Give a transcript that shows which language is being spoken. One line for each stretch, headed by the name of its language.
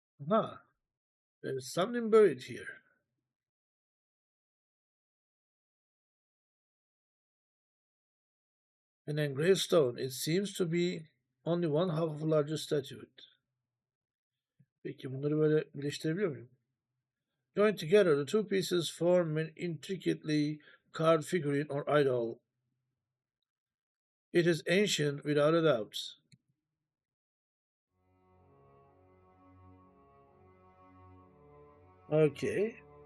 English: Ah, there's something buried here. An engraved stone. It seems to be only one half of a larger statuette.
Turkish: Peki bunları böyle birleştirebiliyor muyum?
English: Joined together, the two pieces form an intricately carved figurine or idol. It is ancient without a doubt. Okay.